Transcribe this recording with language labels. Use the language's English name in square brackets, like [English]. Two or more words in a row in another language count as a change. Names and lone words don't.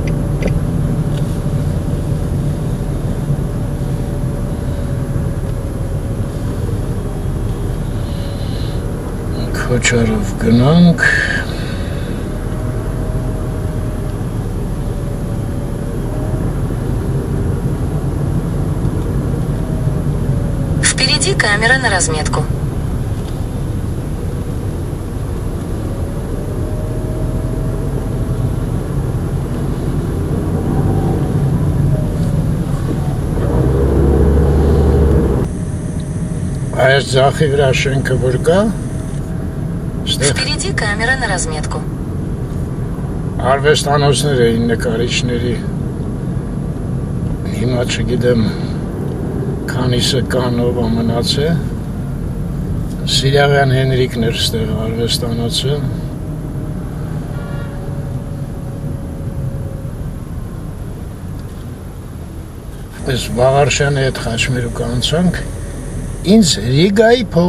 [Russian] Кучаров гнанг. Впереди камера на разметку. [Armenian] Այս ձախի վրա շենքը որ կա, [Russian] Впереди камера на разметку. [Armenian] Արվեստանոցներ էին նկարիչների, հիմա չգիտեմ քանիսը կան ով ամնաց է, Սիրաղյան Հենրիկն էր ստեղ արվեստանոցը, Պես Վաղարշյանի հետ Խաչմերուկ անցանք, ինձ Ռիգայի փողոց